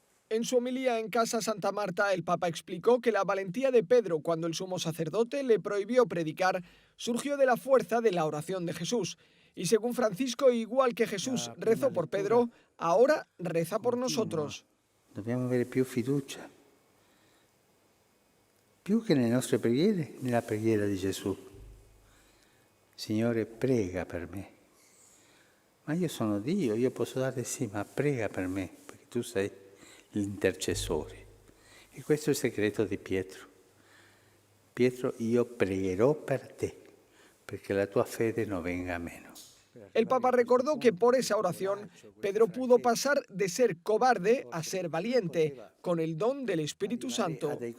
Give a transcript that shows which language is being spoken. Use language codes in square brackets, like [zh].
[es] En su homilía en Casa Santa Marta, el Papa explicó que la valentía de Pedro cuando el sumo sacerdote le prohibió predicar surgió de la fuerza de la oración de Jesús. Y según Francisco, igual que Jesús rezó por Pedro, ahora reza por nosotros. [it] Dobbiamo avere più fiducia, più che nelle nostre preghiere, nella preghiera di Gesù. Signore, prega per me. Ma io sono Dio, io posso dare sì, ma prega per me, perché tu sei l'intercessore. E questo è il segreto di Pietro. Pietro, io pregherò per te, perché la tua fede non venga meno. [es] El Papa recordó que por esa oración Pedro pudo pasar de ser cobarde a ser valiente, con el don del Espíritu Santo.